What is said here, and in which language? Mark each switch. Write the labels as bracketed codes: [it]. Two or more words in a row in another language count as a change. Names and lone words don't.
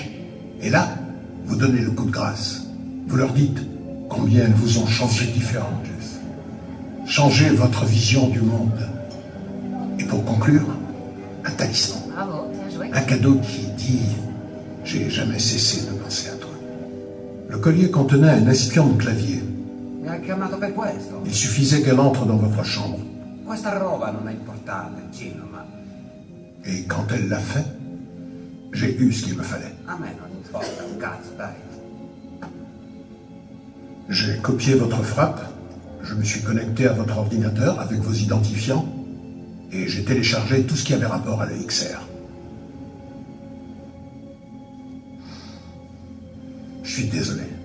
[fr] Et là, vous donnez le coup de grâce. Vous leur dites combien elles vous ont changé différent, Jess. Changez votre vision du monde. Et pour conclure, un talisman. Bravo, bien joué. Un cadeau qui dit « J'ai jamais cessé de penser à toi ». Le collier contenait un espion de clavier. [it] Mi ha chiamato per questo? [fr] Il suffisait qu'elle entre dans votre chambre. [it] Questa roba non è importante, Gino, ma [fr] Et quand elle l'a fait, j'ai eu ce qu'il me fallait. [it] a me non importa un cazzo, dai. [fr] J'ai copié votre frappe, je me suis connecté à votre ordinateur avec vos identifiants, et j'ai téléchargé tout ce qui avait rapport à l'EXR. Je suis désolé.